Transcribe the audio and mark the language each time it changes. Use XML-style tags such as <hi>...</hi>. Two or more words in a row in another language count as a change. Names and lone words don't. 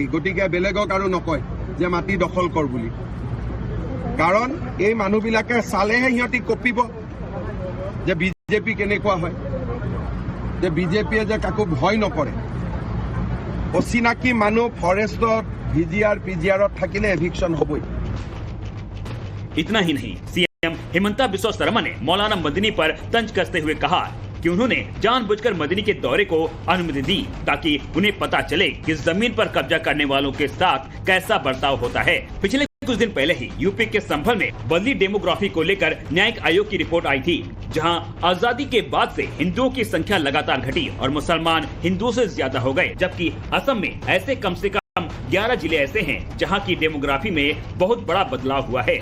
<as>গতিকে বেলেগক আৰু নকয় যে মাটি দখল কৰ বুলি, কাৰণ এই মানুহবিলাকে চালেহে সিহঁতি কঁপিব যে বিজেপি কেনেকুৱা হয়, যে বিজেপিয়ে যে কাকো ভয় নকৰে। অচিনাকি মানুহ ফৰেষ্টত ভিজিআৰ পিজিআৰত থাকিলে এভিকশ্যন হ'বই।</as> <hi>इतना ही नहीं, सीएम हिमंता बिस्वा शर्मा ने मौलाना मदनी पर तंज कसते हुए कहा कि उन्होंने जानबूझकर मदनी के दौरे को अनुमति दी ताकि उन्हें पता चले कि जमीन पर कब्जा करने वालों के साथ कैसा बर्ताव होता है। पिछले कुछ दिन पहले ही यूपी के संभल में बदली डेमोग्राफी को लेकर न्यायिक आयोग की रिपोर्ट आई थी, जहां आजादी के बाद से हिंदुओं की संख्या लगातार घटी और मुसलमान हिंदुओं से ज्यादा हो गए, जबकि असम में ऐसे कम से कम 11 जिले ऐसे हैं जहां की डेमोग्राफी में बहुत बड़ा बदलाव हुआ है।</hi>